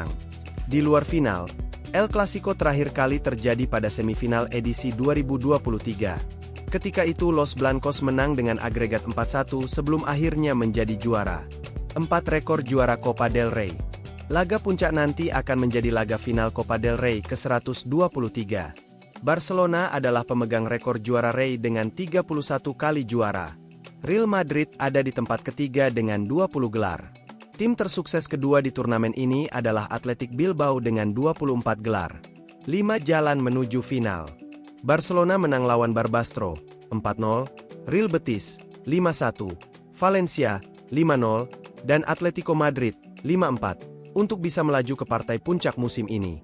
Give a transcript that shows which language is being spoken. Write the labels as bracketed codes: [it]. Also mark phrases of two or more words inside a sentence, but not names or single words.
[id] Di luar final, El Clasico terakhir kali terjadi pada semifinal edisi 2023. Ketika itu Los Blancos menang dengan agregat 4-1 sebelum akhirnya menjadi juara. 4. Rekor juara Copa del Rey. Laga puncak nanti akan menjadi laga final Copa del Rey ke-123. Barcelona adalah pemegang rekor juara Rey dengan 31 kali juara. Real Madrid ada di tempat ketiga dengan 20 gelar. Tim tersukses kedua di turnamen ini adalah Athletic Bilbao dengan 24 gelar. 5 jalan menuju final. Barcelona menang lawan Barbastro, 4-0, Real Betis, 5-1, Valencia, 5-0, dan Atletico Madrid, 5-4, untuk bisa melaju ke partai puncak musim ini.